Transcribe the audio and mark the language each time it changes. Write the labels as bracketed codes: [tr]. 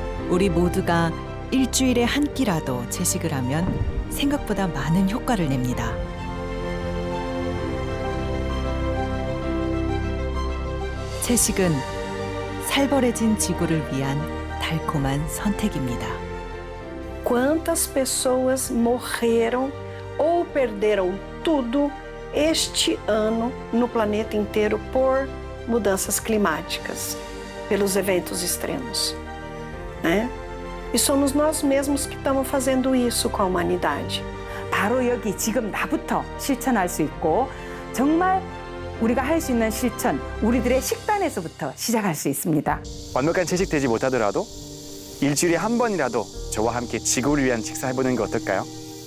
[ko] 우리 모두가 일주일에 한 끼라도 채식을 하면 생각보다 많은 효과를 냅니다. 채식은 살벌해진 지구를 위한 달콤한 선택입니다. [pt] Quantas pessoas morreram ou perderam tudo este ano no planeta inteiro por mudanças climáticas, pelos eventos extremos, né? E somos nós mesmos que estamos fazendo isso com a humanidade. [ko] 바로 여기 지금 나부터 실천할 수 있고 정말 우리가 할 수 있는 실천, 우리들의 식단에서부터 시작할 수 있습니다. 완벽한 채식되지 못하더라도 일주일에 한 번이라도 저와 함께 지구를 위한 식사해보는 게 어떨까요?